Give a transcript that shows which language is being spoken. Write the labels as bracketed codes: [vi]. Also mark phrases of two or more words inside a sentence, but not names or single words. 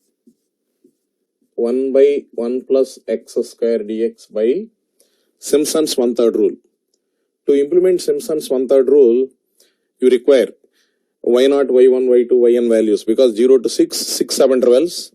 [en] 1 by 1 plus x square dx by Simpson's one-third rule. To implement Simpson's one-third rule, you require y0, y1, y2, yn values, because 0 to 6 subintervals.